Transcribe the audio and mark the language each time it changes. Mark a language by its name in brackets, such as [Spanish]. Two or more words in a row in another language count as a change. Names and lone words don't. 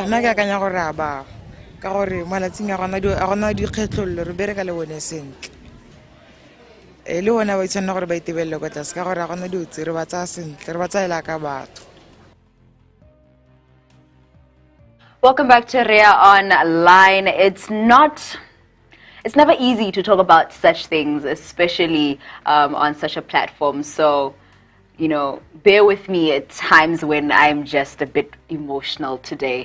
[Tswana] nna ke akanya gore a ba ka gore malatsing a gona dikgetlollo re bereka le bone sentle le bona ba itshwanela gore ba itebelele kwa tlase ka gore a gona diotse re ba tsaya sentle re ba tsaela ka batho. [English] Welcome back to Rea Online. It's never easy to talk about such things, especially on such a platform. So, bear with me at times when I'm just a bit emotional today.